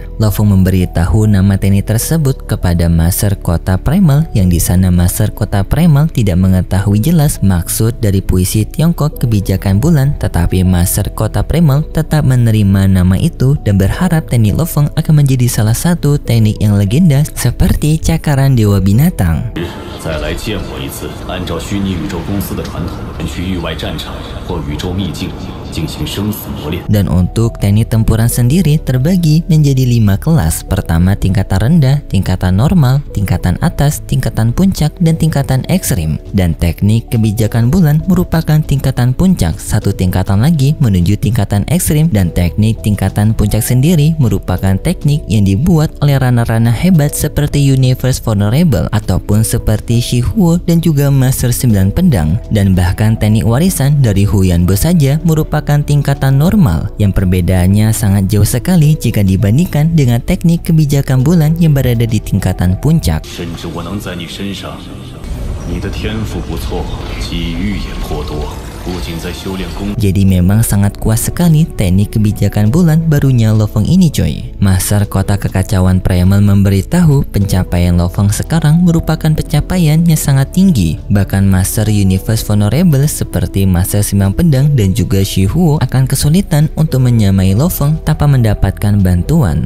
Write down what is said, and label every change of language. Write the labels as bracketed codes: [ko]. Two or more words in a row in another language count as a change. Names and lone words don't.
[id] Lo Feng memberitahu nama teknik tersebut kepada Master Kota Primal, yang di sana Master Kota Primal tidak mengetahui jelas maksud dari puisi Tiongkok kebijakan bulan, tetapi Master Kota Primal tetap menerima nama itu dan berharap teknik Lo Feng akan menjadi salah satu teknik yang legenda seperti cakaran dewa binatang. [zh] 再来见我一次，按照虚拟宇宙公司的传统，去域外战场或宇宙秘境进行生死磨练。 [id] Dan untuk teknik tempuran sendiri terbagi menjadi 5 kelas. Pertama tingkatan rendah, tingkatan normal, tingkatan atas, tingkatan puncak, dan tingkatan ekstrim. Dan teknik kebijakan bulan merupakan tingkatan puncak, satu tingkatan lagi menuju tingkatan ekstrim. Dan teknik tingkatan puncak sendiri merupakan teknik yang dibuat oleh rana-rana hebat seperti Universe Vulnerable ataupun seperti Shi Huo dan juga Master 9 Pedang. Dan bahkan teknik warisan dari Huyan Bo saja merupakan tingkatan normal, yang perbedaannya sangat jauh sekali jika dibandingkan dengan teknik kebijakan bulan yang berada di tingkatan puncak. [zh] 甚至我能在你身上，你的天赋不错，机遇也颇多。 [id] Jadi memang sangat kuat sekali teknik kebijakan bulan barunya Lo Feng ini coy. Master Kota Kekacauan Primal memberitahu pencapaian Lo Feng sekarang merupakan pencapaian yang sangat tinggi. Bahkan Master Universe Vulnerable seperti Master 9 Pedang dan juga Shi Huo akan kesulitan untuk menyamai Lo Feng tanpa mendapatkan bantuan.